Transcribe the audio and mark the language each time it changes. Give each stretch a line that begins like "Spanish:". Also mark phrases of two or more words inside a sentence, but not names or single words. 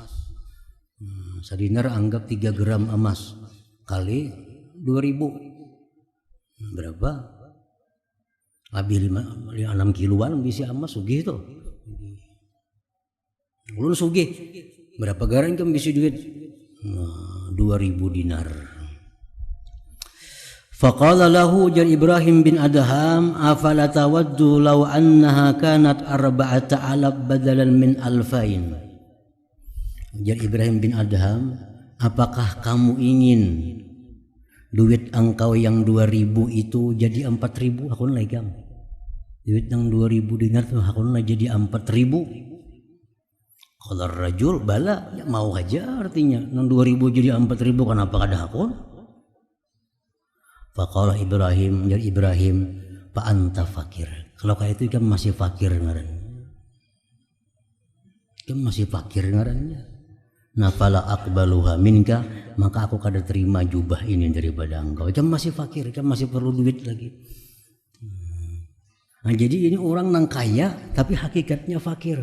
Banjar: Sadinar anggap 3 gram emas kali 2000. Berapa? Lebih 6 kiloan bisa emas sugih tuh. Ulun sugih. Berapa garan kamu bisa duit? 2000 dinar.
Arabic: فقال له jar إبراهيم بن أدهم، أفلا تود لو أنها كانت 4,000 بدلا من ألفين.
Banjar: Jar Ibrahim bin Adham, apakah kamu ingin duit engkau yang 2000 itu jadi 4000? Aku legam. Duit yang 2000 dinar tuh aku jadi 4000. Kalau rajul bala ya mau aja artinya. Nang 2000 jadi 4000 kenapa kada hakun?
Arabic: فقال إبراهيم، jadi إبراهيم، فأنت فقير.
Banjar: Kalau kayak itu kan masih fakir ngaran. Kan masih fakir ngarannya.
Arabic: فلا أقبلها منك,
Banjar: maka aku kada terima jubah ini daripada engkau. Kan masih fakir, kan masih perlu duit lagi. Nah, jadi ini orang nang kaya tapi hakikatnya fakir.